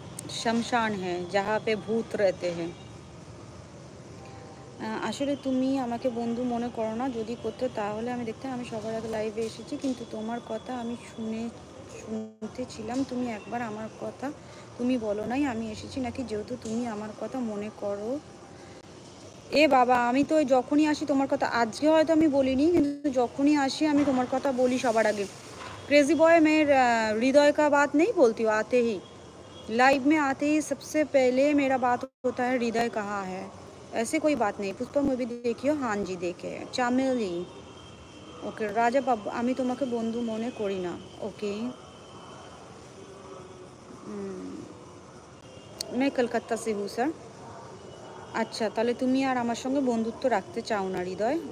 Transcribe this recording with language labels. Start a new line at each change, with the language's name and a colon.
Hindi: शमशान है जहाँ पे भूत रहते हैं।
Bangla: আসলে তুমি আমাকে বন্ধু মনে করো না, যদি করতে তাহলে আমি দেখতাম। আমি সবার আগে লাইভে এসেছি, কিন্তু তোমার কথা আমি শুনতে ছিলাম। তুমি একবার আমার কথা তুমি বলো নাই আমি এসেছি নাকি, যেহেতু তুমি আমার কথা মনে করো। এ বাবা, আমি তো যখনই আসি তোমার কথা, আজকে হয়তো আমি বলিনি, কিন্তু যখনই আসি আমি তোমার কথা বলি সবার আগে।
English: crazy boy,
Hindi: मैं हृदय का बात नहीं बोलती हूँ। आते ही लाइव में आते ही सबसे पहले मेरा बात होता है हृदय कहाँ है। ऐसे कोई बात नहीं। पुष्पा मूवी देखियो? हाँ जी देखे। चामेली, ओके।
Bangla: राजा बाबू, আমি তোমাকে বন্ধু মনে করি না।
English: Okay.
Hindi: मैं कलकत्ता से हूँ सर।
Bangla: আচ্ছা, তাহলে তুমি আর আমার সঙ্গে বন্ধুত্ব রাখতে চাও না হৃদয়।